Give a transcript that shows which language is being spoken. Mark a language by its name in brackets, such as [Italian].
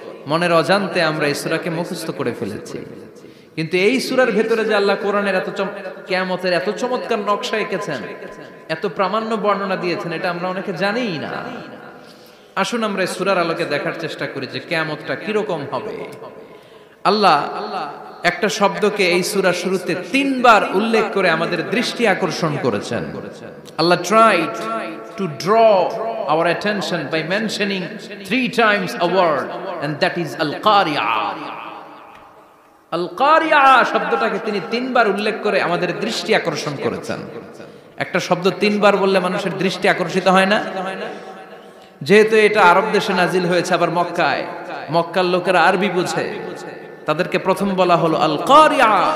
[Bangla] মনের অজান্তে আমরা এই সূরাকে মুখস্থ করে ফেলেছি। কিন্তু এই সূরার ভেতরে যে আল্লাহ কোরআনের কিয়ামতের এত চমৎকার নকশা এঁকেছেন, এত প্রামাণ্য বর্ণনা দিয়েছেন, এটা আমরা অনেকে জানিই না। আসুন আমরা এই সূরার আলোকে দেখার চেষ্টা করি যে কিয়ামতটা কিরকম হবে। আল্লাহ একটা শব্দকে এই সূরার শুরুতে 3 বার উল্লেখ করে আমাদের দৃষ্টি আকর্ষণ করেছেন। [English] আল্লাহ tried to draw our attention by mentioning 3 times a word, and that is al-qari'ah. [Bangla] আল-কারিয়া শব্দটাকে তিনি 3 বার উল্লেখ করে আমাদের দৃষ্টি আকর্ষণ করেছেন। একটা শব্দ 3 বার বললে মানুষের দৃষ্টি আকর্ষিত হয় না? যেহেতু এটা আরব দেশে নাজিল হয়েছে, আবার মক্কায়, মক্কার লোকেরা আরবি বুঝে, তাদেরকে প্রথম বলা হলো আল-কারিয়া।